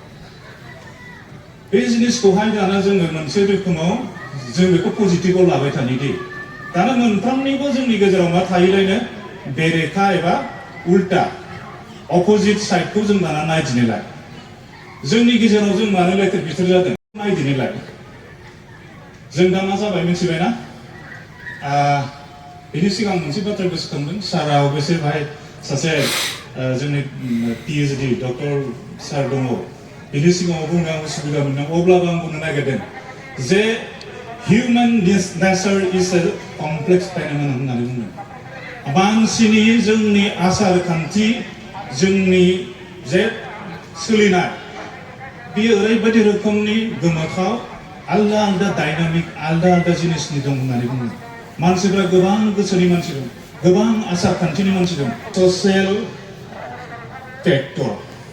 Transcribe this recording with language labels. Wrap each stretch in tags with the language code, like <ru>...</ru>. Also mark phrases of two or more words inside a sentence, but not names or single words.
<brx>बे जिनिसखौहाय दाना जोङो मोनसे रोखोमाव जों बेखौ पजिटिभआव लाबाय थानि दे दाना मोनफ्रोमनिबो जोंनि गेजेराव मा थायोलायनो बेरेखा एबा उल्टा</brx> <en>opposite side</en> <brx>जों दाना नायदिनोलाय जोंनि गेजेराव जों मानो लेथेर फिथेर जादों नायदिनोलाय जों दा मा जाबाय मिथिबायना बेनि सिगां मोनसे बाथ्रा गोसोखांदों सारा अबयसे भाई सासे जोंनि PhD डक्टर सार दङ बेनि सिगाङाव बुंनो आं उसुबिदा मोनदों अब्लाबो आं बुंनो नागिरदों जे</brx> <en>human nature is a complex phenomenon</en> <brx>होननानै बुङो मानसिनि जोंनि आसार खान्थि जोंनि जे सोलिनाय बेयो ओरैबायदि रोखोमनि गोमोथाव आलदा आलदा डायनामिक आलदा आलदा जिनिसनि दं होननानै बुङो मानसिफ्रा गोबां गोसोनि मानसि दं गोबां आसार खान्थिनि मानसि दं</brx> <en>social factor</en>